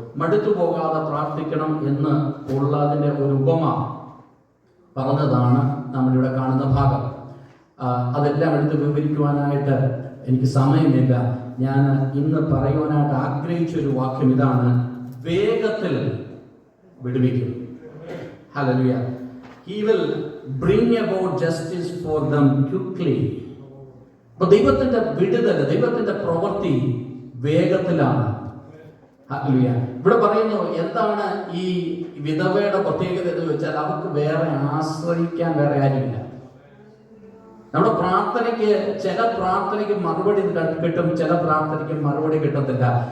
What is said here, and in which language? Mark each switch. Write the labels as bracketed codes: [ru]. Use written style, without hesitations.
[ml] മടുത്തു പോകാതെ പ്രാർത്ഥിക്കണം എന്ന് ഉള്ളതിൻ്റെ ഒരു ഉപമ പറഞ്ഞതാണ് നമ്മളിവിടെ കാണുന്ന ഭാഗം. അതെല്ലാം എടുത്ത് വിവരിക്കുവാനായിട്ട് എനിക്ക് സമയമില്ല. ഞാൻ ഇന്ന് പറയുവാനായിട്ട് ആഗ്രഹിച്ച ഒരു വാക്യം ഇതാണ്: വേഗത്തിൽ വിടുവിക്കും. Hallelujah. [en] He will bring about justice for them quickly. [ml] അപ്പോൾ ദൈവത്തിന്റെ വിടുതൽ, ദൈവത്തിന്റെ പ്രവൃത്തി വേഗത്തിലാണ്. ഹല്ലേലൂയ. ഇവിടെ പറയുന്നു, എന്താണ് ഈ വിധവയുടെ പ്രത്യേകത എന്ന് വെച്ചാൽ അവർക്ക് വേറെ ആശ്രയിക്കാൻ വേറെ ആരുമില്ല. നമ്മുടെ പ്രാർത്ഥനയ്ക്ക്, ചില പ്രാർത്ഥനയ്ക്ക് മറുപടി കിട്ടും, ചില പ്രാർത്ഥനയ്ക്ക് മറുപടി കിട്ടത്തില്ല.